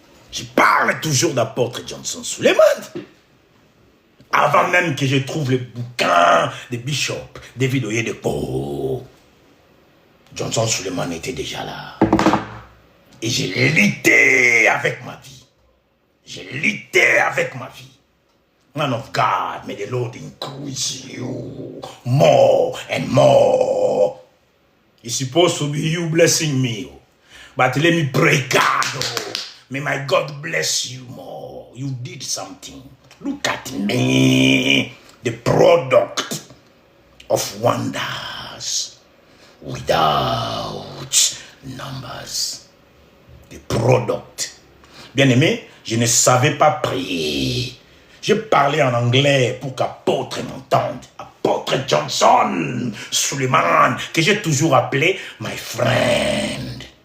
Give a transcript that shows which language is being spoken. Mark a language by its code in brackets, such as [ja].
[fr] Je parle toujours d'apôtre Johnson Suleiman. Avant même que je trouve le bouquin de Bishop David Oyedepo, Johnson Suleiman était déjà là. Et je luttais avec ma vie. Je luttais avec ma vie. [en] Man of God, may the Lord increase you more and more. It's supposed to be you blessing me. But let me pray, God. May my God bless you more. You did something. Look at me. The product of wonders without numbers. The product. [fr] Bien-aimé, je ne savais pas prier. Je parlais en anglais pour qu'apôtre m'entende. Apôtre Johnson Suleiman, que j'ai toujours appelé [en] my friend.